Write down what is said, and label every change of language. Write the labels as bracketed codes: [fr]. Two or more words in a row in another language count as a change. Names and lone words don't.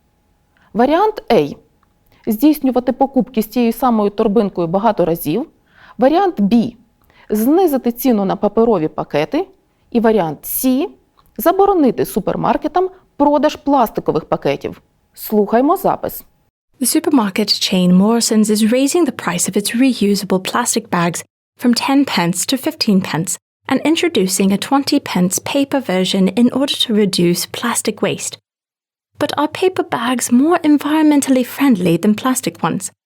[uk] Варіант А. Здійснювати покупки з тією самою торбинкою багато разів. Варіант Б. Знизити ціну на паперові пакети. І варіант С. Заборонити супермаркетам продаж пластикових пакетів. Слухаймо запис. [en] The supermarket chain Morrison's is raising the price of its reusable plastic bags from 10 pence to 15 pence and introducing a 20 pence paper version in order to reduce plastic waste. But are paper bags more environmentally friendly than plastic ones?